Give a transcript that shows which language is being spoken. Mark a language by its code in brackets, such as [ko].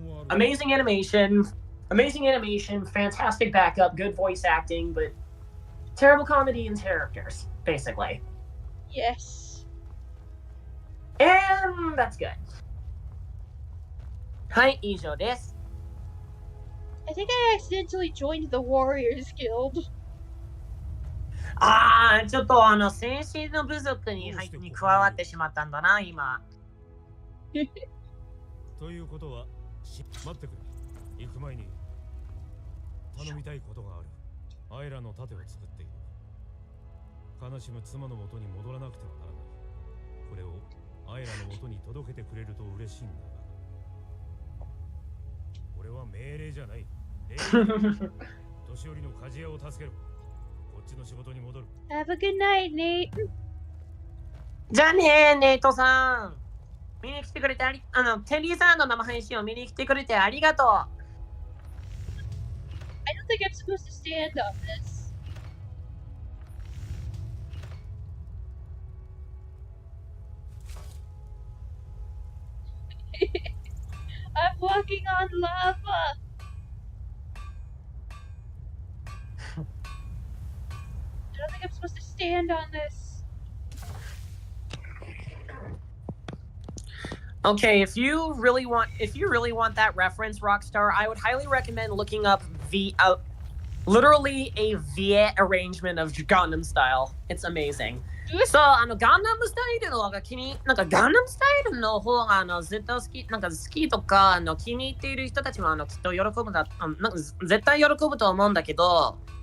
[en] Amazing animation, fantastic backup, good voice acting, but terrible comedy and characters, basically. Yes. And that's good. [ja] はい、以上です。 [en] I think I accidentally joined the Warriors Guild. [ja] ちょっと戦士の部族に加わってしまったんだな、今。ということは、待ってくれ。行く前に頼みたいことがある。アイラの盾を作っている。悲しむ妻の元に戻らなくてはならない。これをアイラの元に届けてくれると嬉しいんだが。これは命令じゃない。年寄りの鍛冶屋を助ける。こっちの仕事に戻る。 [en] Have a good night, Nate. [ja] じゃあね、ネイトさん。見に来てくれてテリーさんの生配信を見に来てくれてありがとう。 [en] I don't think I'm supposed to stand on this. I'm walking on lava. I don't think I'm supposed to stand on this. Okay, if you really want that reference, Rockstar, I would highly recommend looking up literally a Viet arrangement of Gangnam Style. It's amazing. [ja] So, Gangnam Style がGangnam Style の方が絶対好きとか気に入っている人たちもきっと喜ぶ絶対喜ぶと思うんだけど。